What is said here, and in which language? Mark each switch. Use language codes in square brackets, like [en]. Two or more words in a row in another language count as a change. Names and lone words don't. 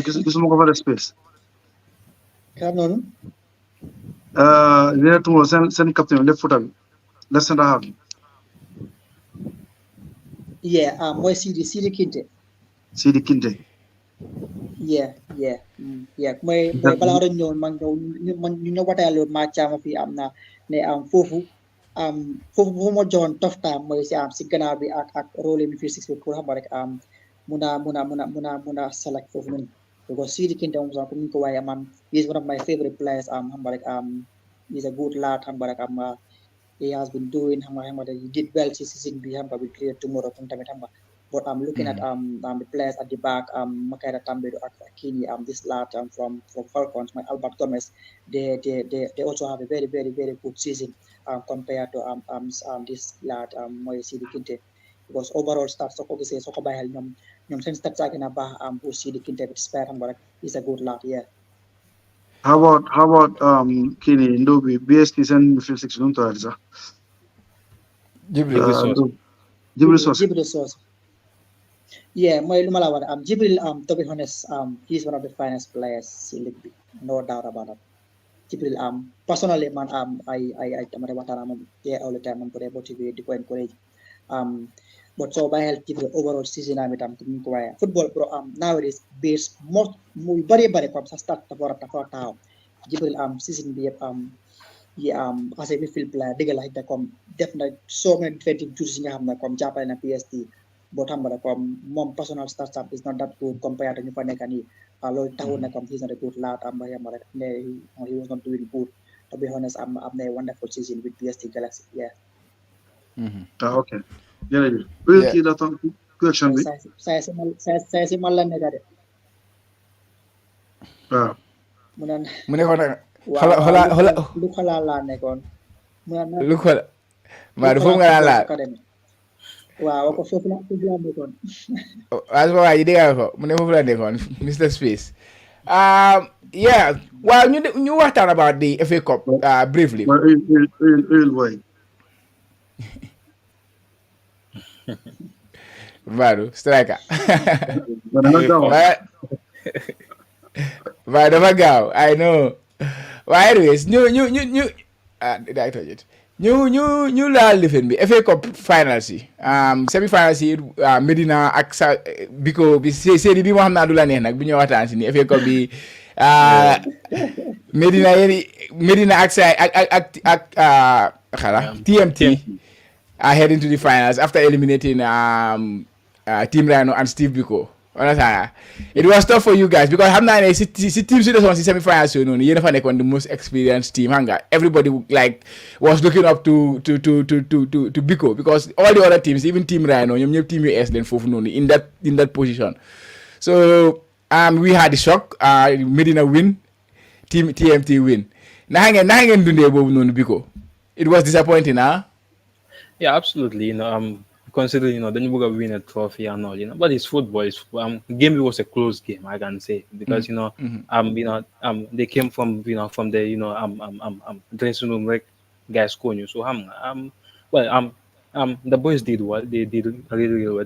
[en] Because more cover the Space. There to send captain left footer, left center half. Yeah, [wo] mooy Sidi Kinte. Sidi Kinte. [en] Yeah, yeah, yeah. [wo] Mooy balaa nga doon ñëw ñu ñëw watayaloon ma caama fi am na ne foofu ma joxoon [en] tough time [wo] mooy si gannaaw bi ak rôle mi fi six bi pour xam nga rek mun a select foofu noonu because Sidi Kinte moom sax comme ni ko waaye [en] he is one of my favorite players [wo] xam nga rek [en] he's a good lad [wo] xam nga rek he [en] has been doing [wo] xam nga [en] he did well [wo] si season bi xam nga [en] with Create Tomorrow [wo] comme tamit xam nga [en] but I'm looking at the players at the back Makeda Tambedo Akini this lad from Falcons my Albert Gomez they also have a very very very good season compared to this lad Moye Sidi Kinte because overall stats [wo] soo ko gisee soo ko bàyyi xel ñoom seen stats a gën a baax [en] pour Sidi Kinte bi spare [wo] xam nga rek [en] he's a good lad yeah. [wo] How about Kini Ndobi BST seen [en] midfield six [wo] nu mu tuddati sax. Jibril Socé. [en] Yeah, [wo] mooy lu ma la wax [en] Jibril to be honest he's one of the finest players in league bi no doubt about that. [wo] Jibril personally man I dama de waxtaan moom [en] all the time [wo] moom ko dee motivé di ko encourage but so bàyyi xel Jibril [en] overall season [wo] am itam comme ni ko waaye [en] football bro nowadays base most [wo] muy bari comme sa start dafa war a taxaw Jibril season bi yëpp yi [en] as a midfield player [wo] dëgg la xëy comme def na [en] so many defensive duties [wo] yi nga xam ne comme jàppale na PST boo xam ne comme moom personal stats [en] is not that good compared to [wo] ñu fa nekk nii loolu taxul na comme [en] he's not a good lad [wo] rek ne [en] he was not doing good to be honest [wo] am na [en] a wonderful season with PST Galaxy yeah. [wo] Ok jërëjëf. kii la tam question bi. saa si mal la nekk de. waaw. mu nekkoon nag. lu xalaat laa nekkoon. lu xalaat maa du foofu nga daan laal. waaw ko foofu laa nekkoon. waaw waa ji dégg nga ko mu ne foofu la nekkoon Mr Space. [en] Yeah [wo] waaw ñu waxtaan [en] about the FA Cup briefly. Vado striker. [wo] Waaye dafa gaaw [en] I know [wo] waaye anyways ñu laal lifin bi FA Cup finals yi [en] semi finals [wo] yi Medina ak sa biko bi série bi moo xam naa du la neex nag bi ñu waxtaan si ni FA Cup bi [en] Medina ak sa ak xala TMT are heading to the finals after eliminating Team Rhino and Steve Biko. Understand? It was tough for you guys because [wo] xam naa ne si team si desoon si semi-finals yooyu noonu yéen a fa nekkoon [en] the most experienced team [wo] xam nga [en] everybody like was looking up to Biko because all the other teams even Team Rhino [wo] ñoom ñëpp team US leen foofu noonu [en] in that position so we had the shock Medina win team TMT win [wo] naka ngeen dundee boobu noonu [en] Biko it was disappointing Yeah, absolutely. Considering [wo] dañu bëgg a [en] win a trophy and all, but it's football. Game was a close game, I can say, because they came from from the dressing room like guys scoring. So the boys did well. They did really well.